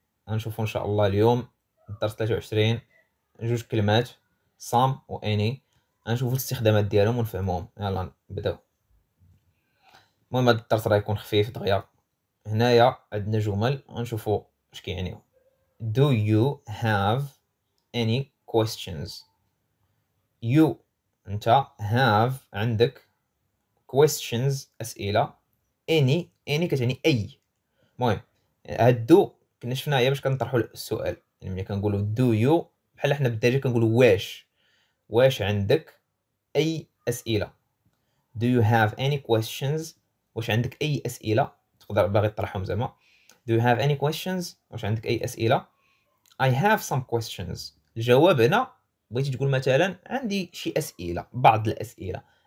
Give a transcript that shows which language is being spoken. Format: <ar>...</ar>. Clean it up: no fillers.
<ar>غنشوفوا ان شاء الله اليوم الدرس 23 جوج كلمات some و any. غنشوفوا الاستخدامات ديالهم ونفهموهم. يلا نبداو. المهم هذا الدرس راه يكون خفيف دغيا. هنايا عندنا جمل غنشوفوا اش كيعنيو.</ar> <en>Do you have any questions؟ you انت have عندك questions اسئله.</en> <ar>any كتعني اي. المهم هاد دو كنا شفناها هي باش كنطرحوا السؤال. يعني ملي كنقولوا دو يو بحال حنا بالدارجه كنقولوا واش عندك اي اسئله.</ar> <en>do you have any questions؟</en> <ar>واش عندك اي اسئله تقدر باغي تطرحهم زعما.</ar> <en>do you have any questions؟</en> <ar>واش عندك اي اسئله.</ar> <en>I have some questions.</en> <ar>الجواب هنا بغيتي تقول مثلا عندي شي اسئله، بعض الاسئله.</ar>